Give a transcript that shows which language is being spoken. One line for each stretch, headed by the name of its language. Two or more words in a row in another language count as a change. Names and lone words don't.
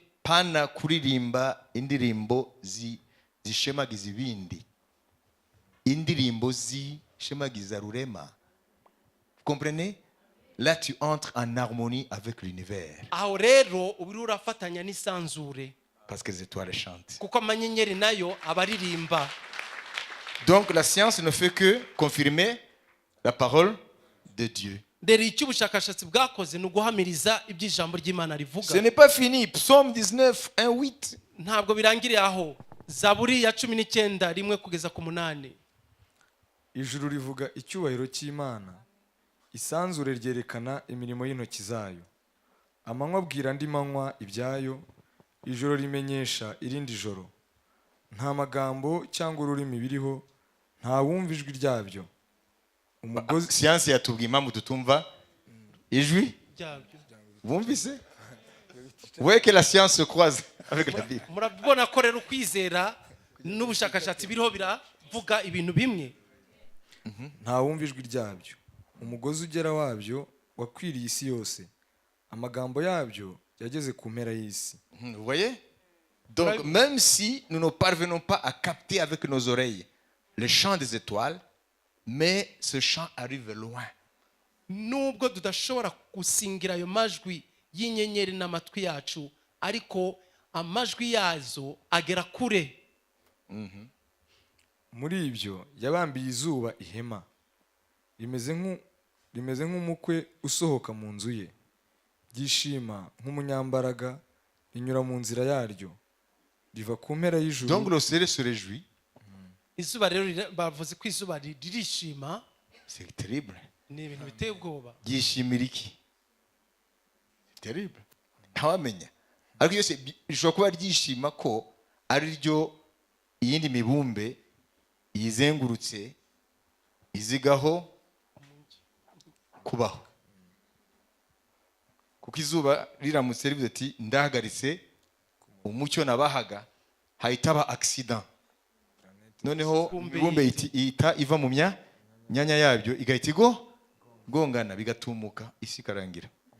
Kinyarwanda: pana kuririmba indirimbo zishemagiza ibindi, indirimbo zishemagiza rurema.
French: Vous comprenez? Là, tu entres en harmonie avec l'univers
Kinyarwanda: aho rero uba uri urafatanya n'isanzure,
French: parce que les étoiles chantent.
Kinyarwanda: kuko amanyenyeri nayo aba aririmba.
French: Donc la science ne fait que confirmer la parole de Dieu.
Kinyarwanda: Rero icyo ubushakashatsi bwakoze ni uguhamiriza iby'ijambo ry'Imana
French: Ce
Kinyarwanda: rivuga.
French: n'est pas fini. Psaume 19, 1, 8.
Kinyarwanda: Ntabwo birangiriye aho. Zaburi ya 19 rimwe kugeza ku 8. Ijuru rivuga icyubahiro cy'Imana, isanzure ryerekana imirimo y'intoki zayo. Amanywa abwira andi manywa ibyayo, ijoro rimenyesha irindi joro. Nta magambo cyangwa ururimi biriho, nta wumva ijwi ryabyo. Umugozi Science yatubwiye impamvu tutumva ijwi. Byabyo. Wumvise?
French: Vous voyez que la science se croise avec la Bible.
Kinyarwanda: Murabona ko rero kwizera n'ubushakashatsi biriho biravuga ibintu bimwe. nta wumva ijwi ryabyo. Umugozi ugera wabyo wakwiriye isi yose. Amagambo yabyo yageze ku mpera y'isi.
French: Vous voyez? Donc même si nous ne parvenons pas à capter avec nos oreilles le chant des étoiles, mais ce chant arrive loin.
Kinyarwanda: Nubwo tudashobora gusingira ayo majwi y'inyenyeri n'amatwi yacu, ariko amajwi yazo agera kure. Muri ibyo yabambiye izuba ihema, rimeze nk'umukwe usohoka mu nzu ye. Ryishima nk'umunyambaraga, rinyura mu nzira yaryo, riva ku mpera y'ijuru.
French: Donc le soleil se réjouit.
Kinyarwanda: Izuba rero bavuze ko izuba ririshima.
French: C'est terrible.
Kinyarwanda: Ni ibintu biteye ubwoba. Ryishimira iki?
French: C'est terrible.
Kinyarwanda: Ntawamenya. Ariko yose bishobora kuba ryishima ko ari ryo iyindi mibumbe yizengurutse izigaho kubaho. kuko izuba riramutse rivuze ati ndahagaritse umucyo nabahaga hahita haba accident, noneho ibumbe ihita iva mu myanya yabyo igahita igongana bigatumuka isi ikarangira.